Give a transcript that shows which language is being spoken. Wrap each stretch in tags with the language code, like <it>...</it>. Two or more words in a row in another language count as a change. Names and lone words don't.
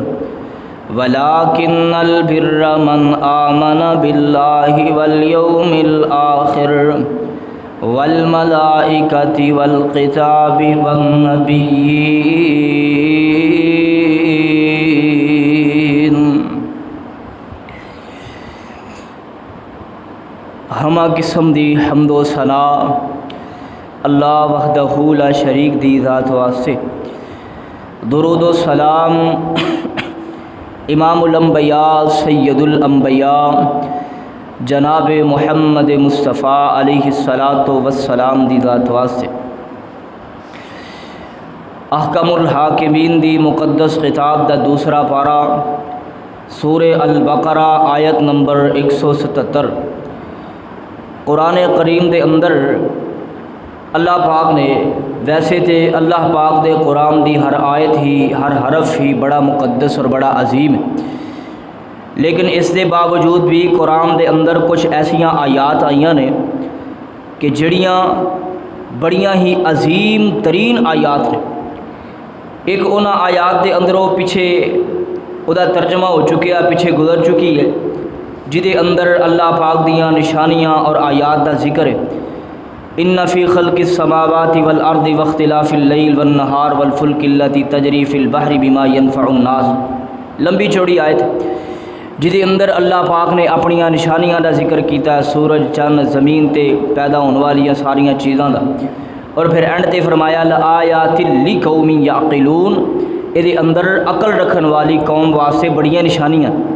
<ar>ولكن البر من آمن بالله واليوم الآخر والملائكة والكتاب والنبيين।</ar> <pa>ہما قسم دی حمد و ثنا</pa> <ar>الله وحده لا شريك</ar> <pa>دی ذات واسطے درود و سلام امام الانبیاء سید الانبیاء جناب محمد مصطفیٰ</pa> <ar>عليه الصلاة والسلام</ar> <pa>دی ذات واسطے احکم الحاکمین دی مقدس خطاب دا دوسرا پارہ سورے البقرہ آیت نمبر 177 قرآن کریم دے اندر اللہ پاک نے ویسے تو اللہ پاک دے قرآن دی ہر آیت ہی ہر حرف ہی بڑا مقدس اور بڑا عظیم ہے, لیکن اس دے باوجود بھی قرآن دے اندر کچھ ایسیاں آیات آئیاں نے کہ جڑیاں بڑیاں ہی عظیم ترین آیات نے. ایک اُنہاں آیات دے اندروں پچھے اودا ترجمہ ہو چکیا پچھے گزر چکی ہے، جدے اندر اللہ پاک دیاں نشانیاں اور آیات کا ذکر ہے.</pa> <ar>إن في خلق السماوات والأرض واختلاف الليل والنهار والفلك التي تجري في البحر بما ينفع الناس.</ar> <pa>لمبی چوڑی آیت جدے اندر اللہ پاک نے اپنیاں نشانیاں کا ذکر کیا، سورج چن زمین تے پیدا ہونے والیاں ساریاں چیزوں کا، اور پھر اینڈ تے فرمایا</pa> <ar>لآيات لقوم يعقلون,</ar> <pa>یے اندر عقل رکھنے والی قوم واسطے بڑیاں نشانیاں.</pa>